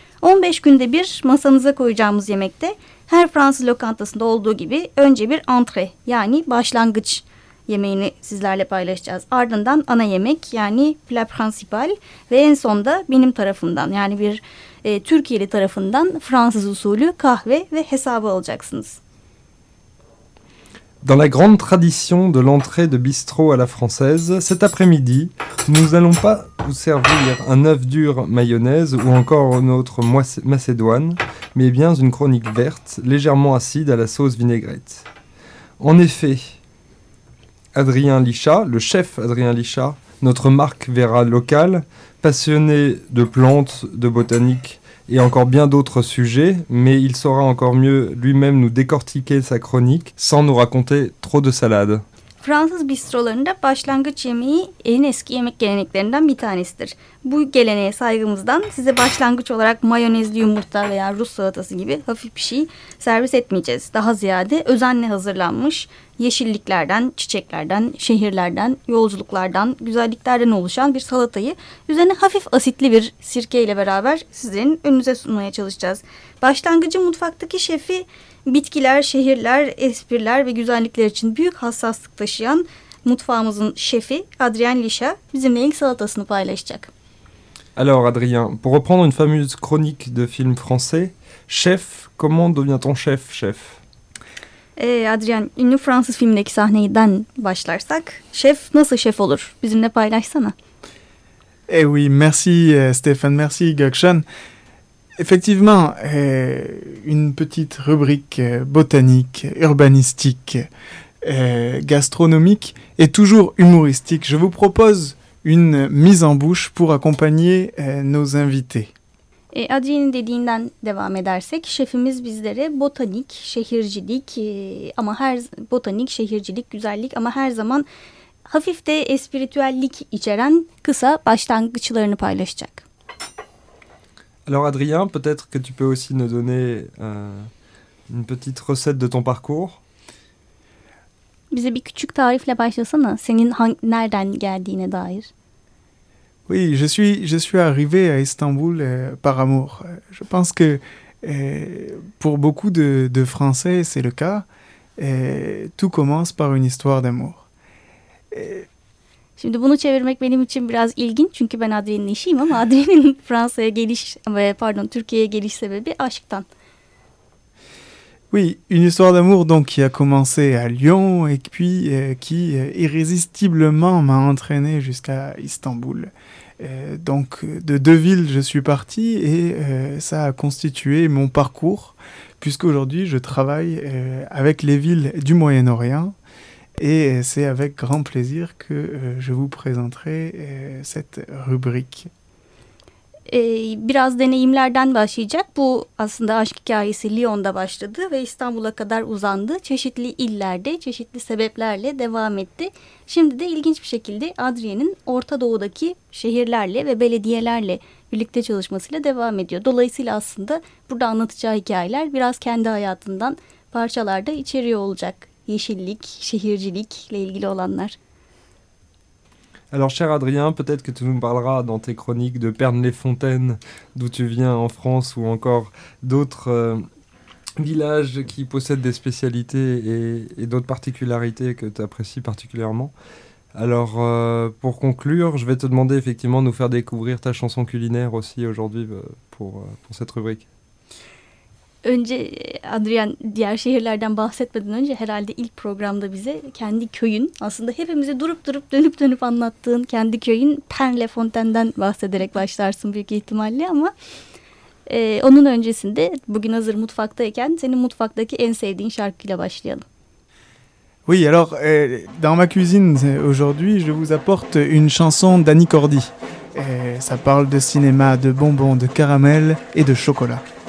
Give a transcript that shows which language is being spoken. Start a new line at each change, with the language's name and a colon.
Turkish: 15 günde bir masanıza koyacağımız yemekte her Fransız lokantasında olduğu gibi önce bir entrée yani başlangıç yemeğini sizlerle paylaşacağız. Ardından ana yemek yani
French: plat principal
Turkish: ve en son da benim tarafımdan yani bir Türkiye'li tarafından Fransız usulü kahve ve hesabı alacaksınız.
French: Dans la grande tradition de l'entrée de bistrot à la française, cet après-midi, nous allons pas vous servir un œuf dur mayonnaise ou encore un autre macédoine, mais bien une chronique verte légèrement acide à la sauce vinaigrette. En effet, Adrien Lisha, le chef Adrien Lisha, notre marque Vera locale, passionné de plantes, de botanique et encore bien d'autres sujets, mais il saura encore mieux lui-même nous décortiquer sa chronique sans nous raconter trop de salades.
Turkish: Fransız bistrolarında başlangıç yemeği en eski yemek geleneklerinden bir tanesidir. Bu geleneğe saygımızdan size başlangıç olarak mayonezli yumurta veya Rus salatası gibi hafif bir şey servis etmeyeceğiz. Daha ziyade özenle hazırlanmış yeşilliklerden, çiçeklerden, şehirlerden, yolculuklardan, güzelliklerden oluşan bir salatayı üzerine hafif asitli bir sirkeyle beraber sizin önünüze sunmaya çalışacağız. Başlangıcı mutfaktaki şefi bitkiler, şehirler, espriler ve güzellikler için büyük hassaslık taşıyan mutfağımızın şefi Adrien Lisha bizimle ilk salatasını paylaşacak.
French: Alors Adrien, pour reprendre une fameuse chronique de film français, chef, comment devient-on chef?
Turkish: Adrien, ünlü Fransız filmindeki sahneden başlarsak, şef nasıl şef olur? Bizimle paylaşsana.
French: Eh oui, merci Stéphane, merci Gökşen. Effectivement, une petite rubrique botanique, urbanistique, gastronomique et toujours humoristique. Je vous propose une mise en bouche pour accompagner nos invités.
Turkish: Adrien'in dediğinden devam edersek, şefimiz bizlere botanik, şehircilik ama her botanik, şehircilik, güzellik ama her zaman hafif de espritüellik içeren kısa başlangıçlarını paylaşacak.
French: Alors Adrien, peut-être que tu peux aussi nous donner une petite recette de ton parcours.
Turkish: Bize bir küçük tarifle başlasana, senin nereden geldiğine dair.
French: Oui, je suis arrivé à Istanbul par amour. Je pense que pour beaucoup de Français, c'est le cas. Tout commence par une histoire d'amour.
Turkish: Şimdi bunu çevirmek benim için biraz ilginç çünkü ben Adrien'in eşiyim ama Adrien'in Fransa'ya geliş, pardon Türkiye'ye geliş sebebi aşktan.
French: Oui, une histoire d'amour donc qui a commencé à Lyon et puis qui irrésistiblement m'a entraîné jusqu'à Istanbul. Donc de deux villes je suis parti et ça a constitué mon parcours puisqu'aujourd'hui je travaille avec les villes du Moyen-Orient. Et c'est avec grand plaisir que je vous présenterai cette rubrique.
Turkish: Biraz deneyimlerden başlayacak. Bu aslında aşk hikayesi Lyon'da başladı ve İstanbul'a kadar uzandı. Çeşitli illerde, çeşitli sebeplerle devam etti. Şimdi de ilginç bir şekilde Adrien'in Orta Doğu'daki şehirlerle ve belediyelerle birlikte çalışmasıyla devam ediyor. Dolayısıyla aslında burada anlatacağı hikayeler biraz kendi hayatından parçalar da içeriyor olacak. Yeşillik, şehircilikle ilgili olanlar.
French: Alors cher Adrien, peut-être que tu nous parleras dans tes chroniques de Pernes-les-Fontaines, d'où tu viens en France, ou encore d'autres villages qui possèdent des spécialités et d'autres particularités que tu apprécies particulièrement. Alors pour conclure, je vais te demander effectivement de nous faire découvrir ta chanson culinaire aussi aujourd'hui pour cette rubrique.
Turkish: Önce Adrien diğer şehirlerden bahsetmeden önce herhalde ilk programda bize kendi köyün aslında hepimize durup durup dönüp dönüp anlattığın kendi köyün Pernes-les-Fontaines'den bahsederek başlarsın büyük ihtimalle ama onun öncesinde bugün hazır mutfaktayken senin mutfaktaki en sevdiğin şarkıyla başlayalım.
French: Oui, alors dans ma cuisine aujourd'hui je vous apporte une chanson d'Annie Cordy. Ça parle de cinéma, de bonbons, de caramel et de chocolat.